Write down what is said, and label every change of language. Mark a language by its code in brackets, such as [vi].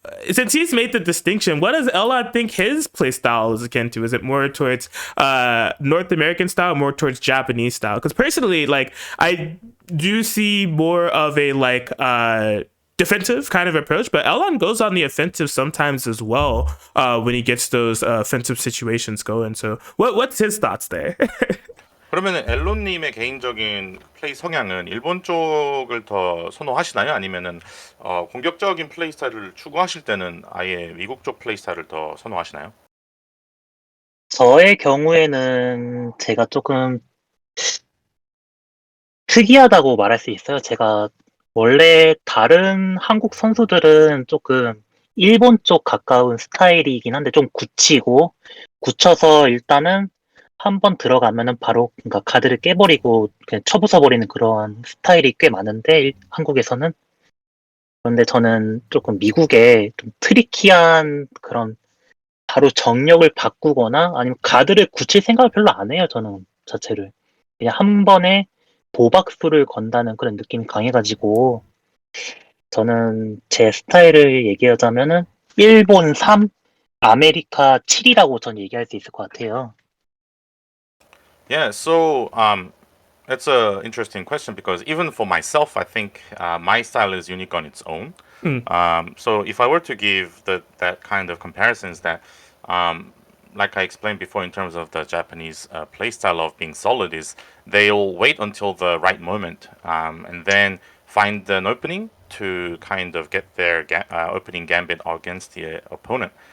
[en] since he's made the distinction, what does Llon think his play style is akin to? Is it more towards North American style, more towards Japanese style? Because personally, like, I do see more of a like defensive kind of approach, but Llon goes on the offensive sometimes as well when he gets those offensive situations going. So what's his thoughts there? [ko] 그러면 엘론님의 개인적인 플레이 성향은 일본 쪽을 더 선호하시나요? 아니면은 공격적인 플레이 스타일을 추구하실 때는 아예 미국 쪽 플레이 스타일을 더 선호하시나요? 저의 경우에는 제가 조금 특이하다고 말할 수 있어요. 제가 원래 다른 한국 선수들은 조금 일본 쪽 가까운 스타일이긴 한데 좀 굳혀서 일단은 한번 들어가면은 바로 그러니까 가드를 깨버리고 그냥 쳐부숴버리는 그런 스타일이 꽤 많은데 한국에서는. 그런데 저는 조금 미국의 좀 트리키한 그런 바로 정력을 바꾸거나 아니면 가드를 굳힐 생각을 별로 안 해요. 저는 자체를 그냥 한 번에 도박수를 건다는 그런 느낌이 강해가지고 저는 제 스타일을 얘기하자면은 일본 3, 아메리카 7이라고 전 얘기할 수 있을 것 같아요. [en] Yeah, so it's a interesting question because even for myself, I think my style is unique on its own. So if I were to give that kind of comparisons that, like I explained before in terms of the Japanese play style of being solid is they'll wait until the right moment and then find an opening to kind of get their opening gambit against the opponent.